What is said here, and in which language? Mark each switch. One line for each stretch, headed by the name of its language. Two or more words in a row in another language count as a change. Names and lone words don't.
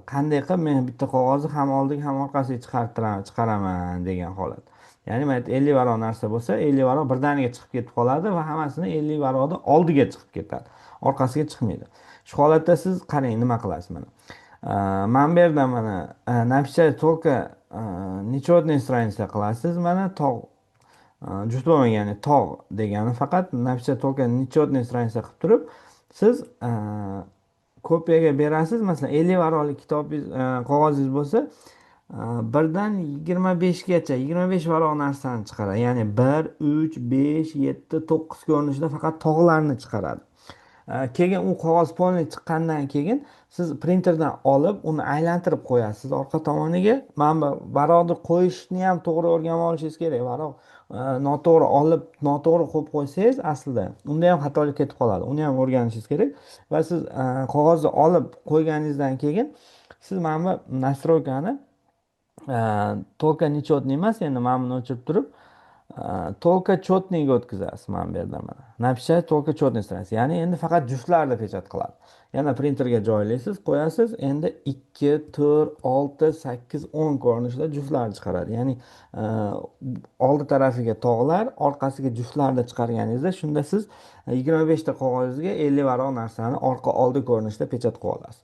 Uzbek: Qanday qilib men bitta qog'ozni ham oldiga ham orqasiga chiqaraman degan holat. Ya'ni mana 50 varaq narsa bo'lsa, 50 varaq birdaniga chiqib ketib qoladi va hammasini 50 varaqni oldiga chiqib ketadi. Orqasiga chiqmaydi. Shu holatda siz qarang nima qilasiz mana. Mana bu yerda mana
Russian: написать только нечётный страница
Uzbek: qilasiz. Mana tog' juft bo'lmagan, ya'ni tog' degani faqat
Russian: написать только нечётный страница
Uzbek: qilib turib, siz kopiyaga berasiz. Masalan, 50 varaqli kitobingiz, qog'ozingiz bo'lsa, birdan 25gacha 25 varaq narsani chiqaradi. Ya'ni 1, 3, 5, 7, 9 ko'rinishida faqat tog'larni chiqaradi. Keyin u qog'oz polniy chiqqandan keyin siz printerdan olib uni aylantirib qo'yasiz orqa tomoniga. Mana bu varaqni qo'yishni ham to'g'ri o'rganib olishingiz kerak. Varaq noto'g'ri olib, noto'g'ri qo'yib qo'ysangiz aslida unda ham xatolik ketib qoladi. Uni ham o'rganishingiz kerak. Va siz qog'ozni olib qo'yganingizdan keyin siz mana bu настройкani
Russian: только нечётный
Uzbek: emas, endi mana buni o'chirib turib
Russian: только четныйga
Uzbek: o'tkazasiz. Mana bu yerda mana
Russian: написать только четный страница.
Uzbek: Ya'ni endi faqat juftlarda pechat qiladi. Yana printerga joylaysiz, qo'yasiz. Endi 2, 4, 6, 8, 10 ko'rinishida juftlarni chiqaradi. Ya'ni oldi tarafiga tog'lar, orqasiga juftlarni chiqarganingizda shunda siz 25 ta qog'ozga 50 varaq narsani orqa oldi ko'rinishida pechat qilib olasiz.